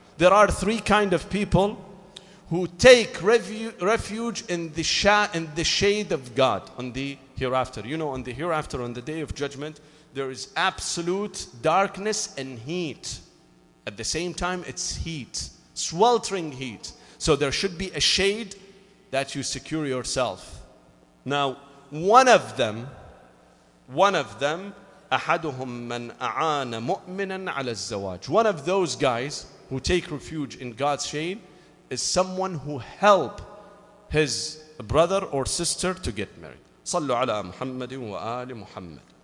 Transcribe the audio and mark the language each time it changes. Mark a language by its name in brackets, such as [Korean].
[English] There are three kind of people who take refuge in the shade of God on the hereafter. You know, on the hereafter, on the day of judgment, there is absolute darkness and heat. At the same time, it's heat, sweltering heat. So there should be a shade that you secure yourself. Now, one of them, [Arabic] أَحَدُهُمْ مَنْ أَعَانَ مُؤْمِنًا عَلَى الزَّوَاجِ. [English] One of those guys who take refuge in God's shade is someone who help his brother or sister to get married. [Arabic] صلوا على محمد وآل محمد.